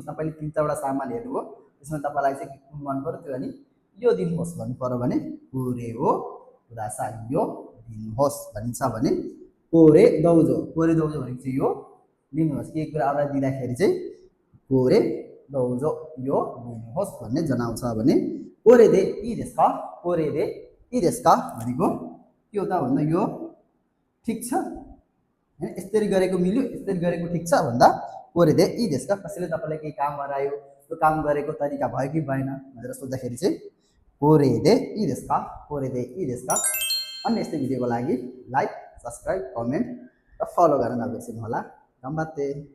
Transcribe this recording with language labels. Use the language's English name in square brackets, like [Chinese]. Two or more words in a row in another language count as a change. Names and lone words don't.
[Nepali] तपाईले 3वटा सामान हेर्नुभयो, त्यसमा तपाईलाई चाहिँ कुन मन पर्यो त्यो अनि यो दिनुहोस् भन्नु पर्यो भने [Japanese] これをください, [Nepali] यो दिनुहोस् भनिन्छ। भने [Japanese] これどうぞ, これどうぞ [Nepali] भनेको चाहिँ यो लिनुहोस्, के कुरा अगाडि दिँदाखेरि चाहिँ [Japanese] これどうぞ, [Nepali] यो दिनुहोस् भन्ने जनाउँछ। भने [Japanese] これでいいですか, これでいいですか [Nepali] भनेको के हो त भन्दा यो ठीक छ हैन, यसरी गरेको मिल्यो, यसरी गरेको ठीक छ भन्दा [Japanese] これでいいですか, [Nepali] कसैले तपाईलाई केही काम गरायो, त्यो काम गरेको तरिका भयो कि भएन भनेर सोच्दाखेरि चाहिँ [Japanese] これでいいですか, これでいいですか. [Nepali] अन्य यस्तै भिडियोको लागि लाइक, सब्स्क्राइब, कमेन्ट र फलो गर्न नबिर्सनु होला। गम्बाते।